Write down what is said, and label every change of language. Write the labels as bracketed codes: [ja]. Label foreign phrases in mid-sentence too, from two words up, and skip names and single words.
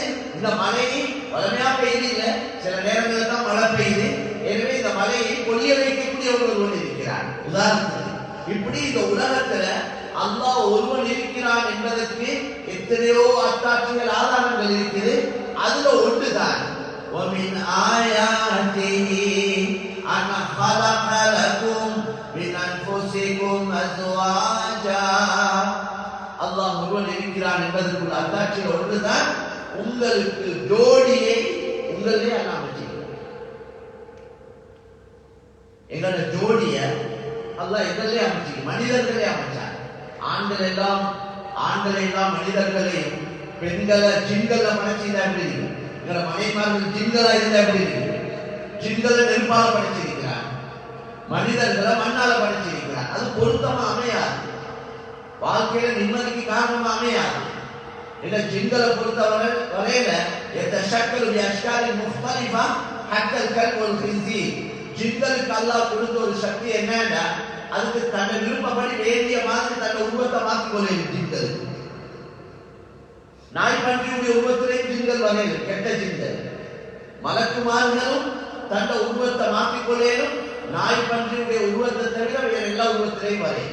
[ta] இந்த மழையை வளமையா பெய்யுது இல்ல, சில நேரங்களில் தான் மழை பெய்யுது. எனவே இந்த மழையை பொழிய வைக்கக்கூடிய ஒருவன் இருக்கிறார். உதாரணத்துக்கு இப்படி இந்த உலகத்துல அல்லாஹ் ஒருவன் இருக்கிறான் என்பதற்கு எத்தனையோ அத்தாட்சிகள், ஆதாரங்கள் இருக்குது. அதுல ஒன்றுதான் [ar] وَمِنْ آيَاتِهِ أَنْ خَلَقَ لَكُمْ مِنْ أَنْفُسِكُمْ أَزْوَاجًا. [ta] அல்லாஹ் ஒருவன் இருக்கிறான் என்பதற்குள்ள அத்தாட்சிகள் ஒன்றுதான் உங்களுக்கு ஜோடியை உங்களே அல்லாஹ் அமைச்சிருக்கிறார். எங்களோட ஜோடிய அல்லாஹ் எங்களே அமைச்சு மனிதர்களே அமைச்சார். ஆண்கள் எல்லாம் மனிதர்களையும், பெண்களை ஜின்களை படைச்சிருந்தா எப்படி இருக்கு? எங்களோட மனைமார்கள் ஜின்களா இருந்தா எப்படி இருக்கு? ஜின்களை நெருப்பால படைச்சிருக்கிறார், மனிதர்களை மண்ணால படைச்சிருக்கிறார். அது பொருத்தமா அமையாது, வாழ்க்கையில நிம்மதிக்கு காரணமா அமையாது. இந்த ஜின்களை பொறுத்தவரை வரையில [ar] يتشكل بأشكال مختلفة حتى الكلب والخنزير. [ta] ஜின்களுக்கு அல்லாஹ் கொடுத்த ஒரு சக்தி என்னன்னா, அதுக்கு தன்னை விருப்பப்படி வேண்டிய மாதிரி தன்னை உருவத்தை மாற்றிக் கொள்ளையும். ஜின்கள் நாய் பன்றியுடைய உருவத்திலேயும் ஜின்கள் வரையிலும், கெட்ட ஜின்கள். மலக்குமார்களும் தன்னை உருவத்தை மாற்றிக் கொள்ளையும் நாய் பன்றியுடைய உருவத்தை தவிர வேற எல்லா உருவத்திலையும் வரையும்.